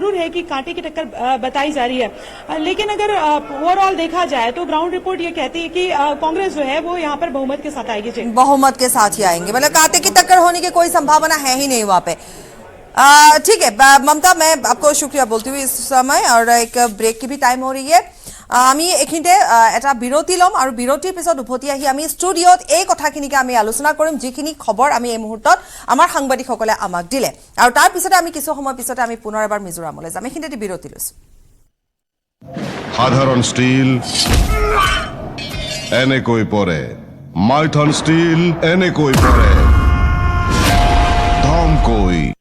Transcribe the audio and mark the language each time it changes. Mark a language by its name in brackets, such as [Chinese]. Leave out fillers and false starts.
[Hindi] जरूर है कि कांटे की टक्कर बताई जा रही है, लेकिन अगर ओवरऑल देखा जाए तो ग्राउंड रिपोर्ट ये कहती है कि कांग्रेस जो है वो यहाँ पर बहुमत के साथ आएगी। बहुमत के साथ ही आएंगे, मतलब कांटे की टक्कर होने की कोई संभावना है ही नहीं वहां पे। ठीक है ममता, मैं आपको शुक्रिया बोलती हूँ इस समय, और एक ब्रेक की भी टाइम हो रही है। [Assamese] আমি এইখিনিতে এটা বিৰতি ল'ম আৰু বিৰতিৰ পিছত উভতি আহি আমি ষ্টুডিঅ'ত এই কথাখিনিকে আমি আলোচনা কৰিম, যিখিনি খবৰ আমি এই মুহূৰ্তত আমাৰ সাংবাদিকসকলে আমাক দিলে, আৰু তাৰ পিছতে আমি কিছু সময় পিছতে আমি পুনৰ এবাৰ মিজোৰামলৈ যাম। এইখিনিতে বিৰতি লৈছোঁ। সাধারণ স্টিল এনে কই পরে, মাইথন স্টিল এনে কই পরে, ধম কই।